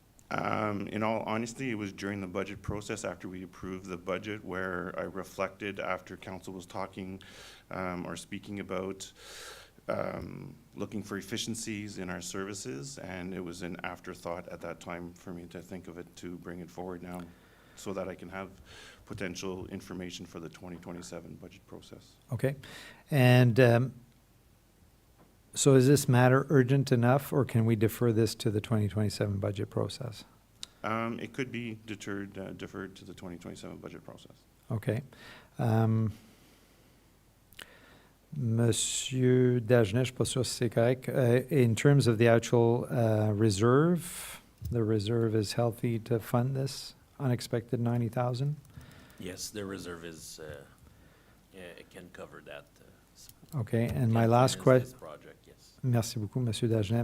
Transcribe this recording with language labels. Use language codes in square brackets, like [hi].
[en] In all honesty, it was during the budget process after we approved the budget where I reflected after council was talking or speaking about looking for efficiencies in our services, and it was an afterthought at that time for me to think of it to bring it forward now so that I can have potential information for the 2027 budget process. Okay. And so is this matter urgent enough, or can we defer this to the 2027 budget process? It could be deferred to the 2027 budget process. Okay. [fr] Monsieur Dagenet, je ne suis pas sûr si c'est correct. [en] In terms of the actual reserve, the reserve is healthy to fund this unexpected 90,000? Yes, the reserve is, it can cover that. Okay, and my last question. [fr] Merci beaucoup, Monsieur Dagenet.